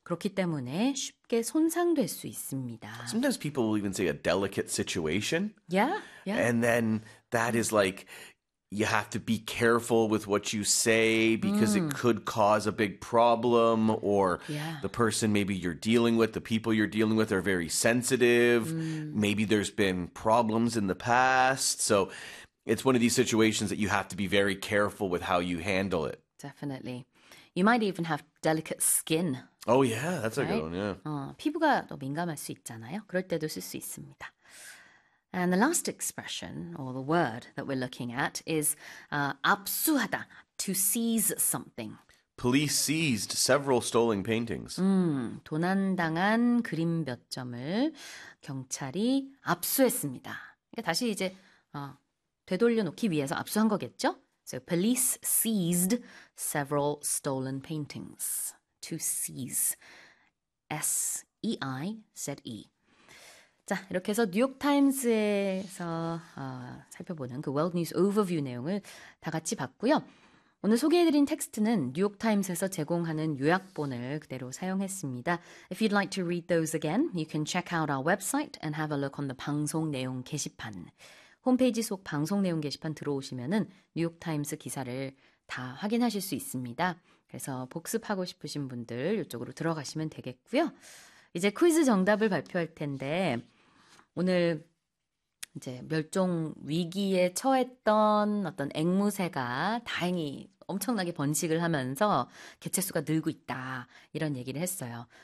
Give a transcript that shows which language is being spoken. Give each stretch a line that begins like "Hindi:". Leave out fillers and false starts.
Korean: 그렇기 때문에 쉽게 손상될 수 있습니다.
English: Sometimes people will even say a delicate situation, and then that is like you have to be careful with what you say because it could cause a big problem, or the person maybe you're dealing with, the people you're dealing with are very sensitive. Maybe there's been problems in the past. So it's one of these situations that you have to be very careful with how you handle it. Definitely. You might even have delicate skin, Oh, yeah, that's a good right? one, yeah.
Korean: 피부가 더 민감할 수 있잖아요. 그럴 때도 쓸수 있습니다.
English: And the last expression or the word that we're looking at is 압수하다, to seize something. Police seized several stolen paintings. 도난당한 그림 몇 점을 경찰이 압수했습니다.
Korean: 그러니까 다시 이제 되돌려 놓기 위해서 압수한 거겠죠?
English: So police seized several stolen paintings. To seize. S-E-I-Z-E.
Korean: 자, 이렇게 해서 뉴욕타임스에서 살펴보는 그 월드 뉴스 오버뷰 내용을 다 같이 봤고요. 오늘 소개해드린 텍스트는 뉴욕타임스에서 제공하는 요약본을 그대로 사용했습니다.
English: If you'd like to read those again, you can check out our website and have a look on the
Korean: 방송 내용 게시판. 홈페이지 속 방송 내용 게시판 들어오시면은 뉴욕타임스 기사를 다 확인하실 수 있습니다. 그래서 복습하고 싶으신 분들 이쪽으로 들어가시면 되겠고요. 이제 퀴즈 정답을 발표할 텐데 오늘 이제 멸종 위기에 처했던 어떤 앵무새가 다행히 엄청나게 번식을 하면서 개체 수가 늘고 있다 이런 얘기를 했어요.